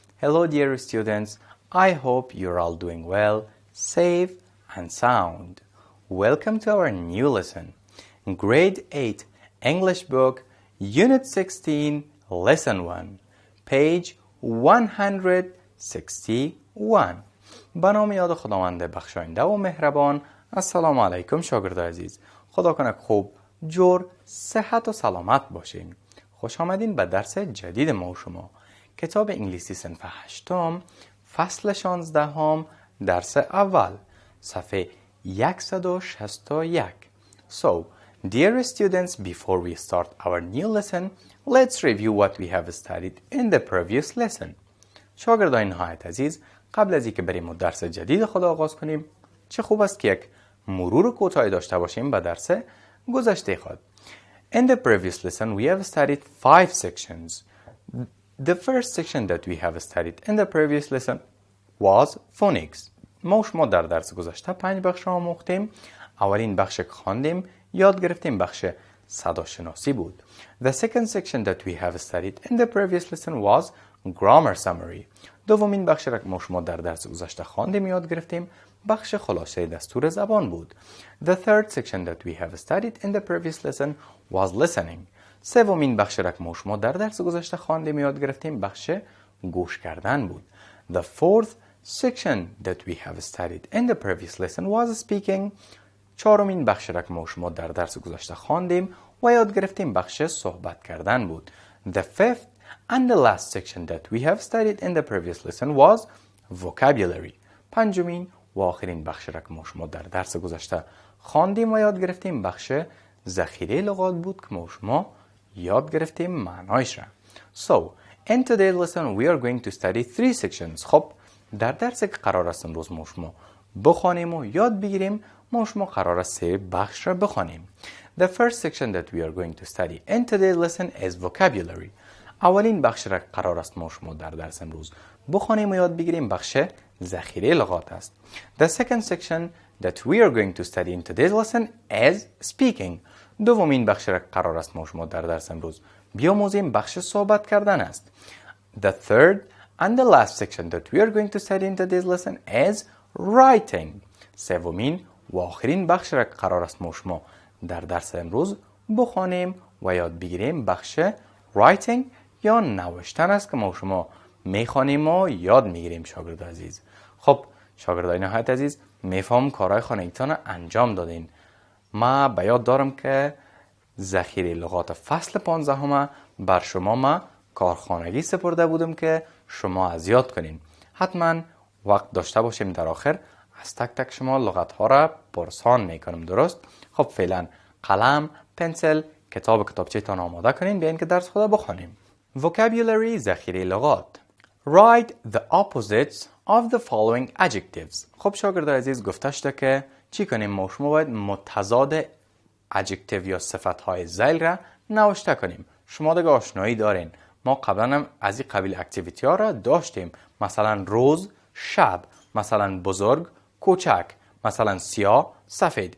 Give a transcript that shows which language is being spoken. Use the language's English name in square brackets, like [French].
[English] Hello dear students, I hope you're all doing well, safe and sound. Welcome to our new lesson. Grade 8 English book, Unit 16, Lesson 1, page 161. [Persian] به نام یاد خداوند بخشاینده و مهربان. السلام علیکم شاگردان عزیز. خدا کنه خوب، جور، صحت و سلامت باشین. خوش آمدین به درس جدید ما و شما. کتاب انگلیسی صنف 8 فصل 16 درس اول صفحه 161. [English] So, dear students, before we start our new lesson, let's review what we have studied in the previous lesson. [Persian] شاگردان نهایت عزیز، قبل از اینکه بریم درس جدید خود آغاز کنیم، چه خوب است که یک مرور کوتاهی داشته باشیم به درس گذشته خود. [English] In the previous lesson, we have studied 5 sections. The first section that we have studied in the previous lesson was phonics. [Persian] ما شما در درس گذشته 5 بخش آموختیم. اولین بخش که خواندیم، یاد گرفتیم بخش صداشناسی بود. [English] The second section that we have studied in the previous lesson was grammar summary. [Persian] دومین بخش را که ما شما در درس گذشته خواندیم یاد گرفتیم بخش خلاصه دستور زبان بود. [English] The third section that we have studied in the previous lesson was listening. [Persian] سومین بخش را که ما شما در درس گذشته خواندیم یاد گرفتیم بخش گوش کردن بود. [English] The fourth section that we have studied in the previous lesson was speaking. [Persian] چهارمین بخش را که ما شما در درس گذشته خواندیم و یاد گرفتیم بخش صحبت کردن بود. [English] The fifth and the last section that we have studied in the previous lesson was vocabulary. [Persian] پنجمین و آخرین بخش را که ما شما در درس گذشته خواندیم و یاد گرفتیم بخش ذخیره لغات بود که ما شما یاد گرفتیم معنایش را. [English] So, in today's lesson we are going to study 3 sections. [Persian] خب، در درسی که قرار است امروز ما شما بخوانیم و یاد بگیریم، ما شما قرار است 3 بخش را بخوانیم. [English] The first section that we are going to study in today's lesson is vocabulary. [Persian] اولین بخش را قرار است ما شما در درس امروز بخوانیم و یاد بگیریم بخش ذخیره لغات است. [English] The second section that we are going to study in today's lesson is speaking. [Persian] دومین بخش را قرار است ما شما در درس امروز بیاموزیم بخش صحبت کردن است. [English] The third and the last section that we are going to study in today's lesson is writing. [Persian] سومین و آخرین بخش را قرار است ما شما در درس امروز بخوانیم و یاد بگیریم بخش writing یا نوشتن است که ما شما میخوانیم و یاد میگیریم شاگرد عزیز. خب شاگردای نهایت عزیز، میفهم کارهای خانگیتان انجام دادین. ما به یاد دارم که ذخیره لغات فصل 15 بر شما ما کارخانگی سپرده بودم که شما از یاد کنین. حتما وقت داشته باشیم در آخر از تک تک شما لغت ها را پرسان میکنم، درست؟ خب فعلا قلم، پنسل، کتابچه تان آماده کنین بیاین که درس خود بخوانیم. Vocabulary ذخیره لغات. [English] Write the opposites of the following adjectives. [Persian] خب شاگردان عزیز، گفته شده که چی کنیم؟ ما شما باید متضاد adjective یا صفت های ذیل را نوشته کنیم. شما دیگه آشنایی دارین، ما قبلا هم از این قبیل اکتیویتی ها را داشتیم. مثلا روز، شب، مثلا بزرگ، کوچک، مثلا سیاه، سفید.